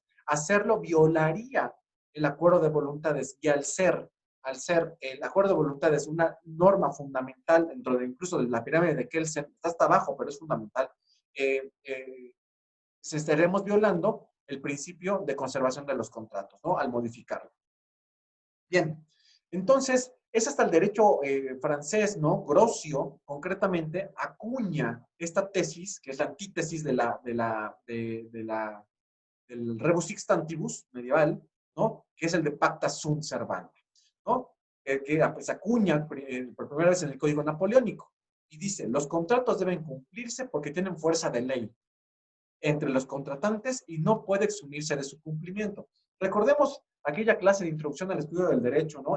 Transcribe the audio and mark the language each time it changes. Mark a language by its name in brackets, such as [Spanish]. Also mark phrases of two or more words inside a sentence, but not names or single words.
[Spanish] Hacerlo violaría el acuerdo de voluntades y al ser el acuerdo de voluntades una norma fundamental dentro de incluso de la pirámide de Kelsen, está hasta abajo, pero es fundamental, eh, eh, se estaremos violando el principio de conservación de los contratos, ¿no? Al modificarlo. Bien, entonces, es hasta el derecho francés, ¿no? Grocio, concretamente, acuña esta tesis, que es la antítesis del [Latin] rebus sixtantibus [Spanish] medieval, ¿no? Que es el de [Latin] pacta sunt servanda, [Spanish] ¿no? Que pues, acuña por primera vez en el Código Napoleónico y dice, los contratos deben cumplirse porque tienen fuerza de ley entre los contratantes y no puede exumirse de su cumplimiento. Recordemos aquella clase de introducción al estudio del derecho, ¿no?